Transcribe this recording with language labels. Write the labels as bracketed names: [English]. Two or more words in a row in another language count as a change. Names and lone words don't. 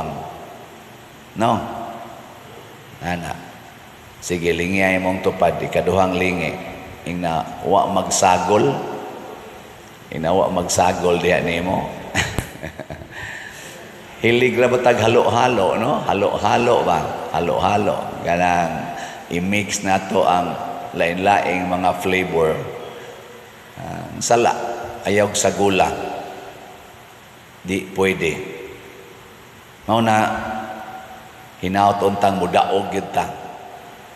[Cebuano] No? Ana. Sige, lingiyay mong tupad, ikaduhang lingi. Ina wa magsagol. Inawa magsagol diha nimo. Hilig ra ba tag halo-halo, no? Halo-halo ba? Halo-halo. Ganang i-mix nato ang lain-laing mga flavor. Sala, ayaw sa gula. Di pwede. Mao na hinaut untang mudaog gyud ta.